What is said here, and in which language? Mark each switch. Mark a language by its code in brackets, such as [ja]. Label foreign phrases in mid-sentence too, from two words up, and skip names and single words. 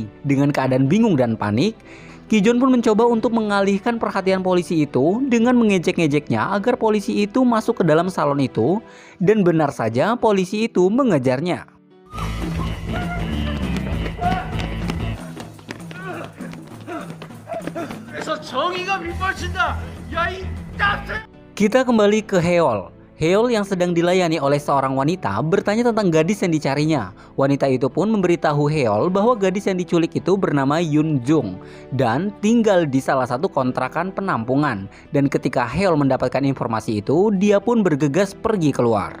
[id] Dengan keadaan bingung dan panik, Kijun pun mencoba untuk mengalihkan perhatian polisi itu dengan mengejek-ngejeknya agar polisi itu masuk ke dalam salon itu. Dan benar saja polisi itu mengejarnya. [ko] 정의가 밑받친다. 야 이 짝새. [id] Kita kembali ke Heol. Heol yang sedang dilayani oleh seorang wanita bertanya tentang gadis yang dicarinya. Wanita itu pun memberitahu Heol bahwa gadis yang diculik itu bernama Yun Jung dan tinggal di salah satu kontrakan penampungan. Dan ketika Heol mendapatkan informasi itu, dia pun bergegas pergi keluar.